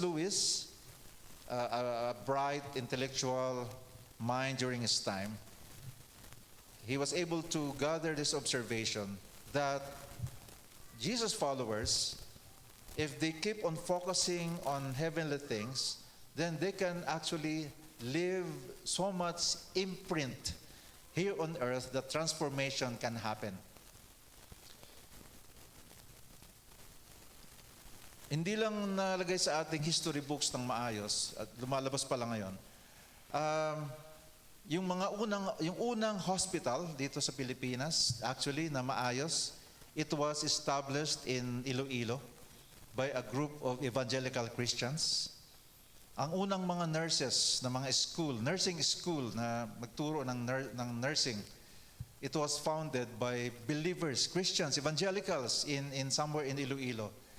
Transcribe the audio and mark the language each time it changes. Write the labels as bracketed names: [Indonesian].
[English] Lewis, a bright intellectual mind during his time, he was able to gather this observation that Jesus followers, if they keep on focusing on heavenly things, then they can actually live so much imprint here on earth that transformation can happen. [Filipino] Hindi lang nalagay sa ating history books ng maayos at lumalabas pa lang ngayon. Yung unang hospital dito sa Pilipinas, [English] actually [Filipino] na maayos, [English] it was established in Iloilo by a group of evangelical Christians. [Filipino] Ang unang mga nurses na mga nursing school na magturo ng nursing, [English] it was founded by believers, Christians, evangelicals in somewhere in Iloilo.